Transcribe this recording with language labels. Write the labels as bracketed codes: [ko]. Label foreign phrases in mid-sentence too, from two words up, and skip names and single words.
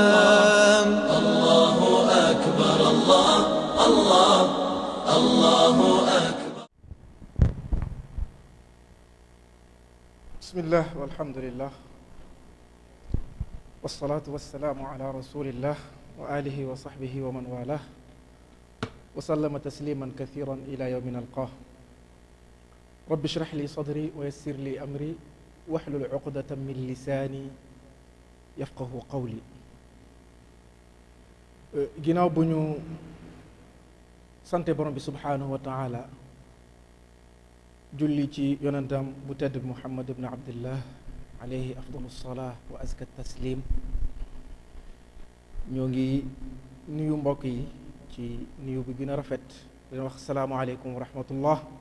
[ar] بسم الله والحمد لله والصلاة والسلام على رسول الله وآله وصحبه ومن والاه وسلم تسليما كثيرا إلى يوم نلقاه. رب اشرح لي صدري ويسر لي أمري واحلل عقدة من لساني يفقه قولي. [wo] ginnaaw bu ñu sante borom bi [ar] سبحانه وتعالى [wo] julli ci yonentam bu tedd Muhammad ibn Abdillah [ar] عليه أفضل الصلاة وأزكى التسليم, [wo] ñoo ngi nuyu mbokk yi ci nuyu bi gën a rafet dina wax [ar] السلام عليكم ورحمة الله.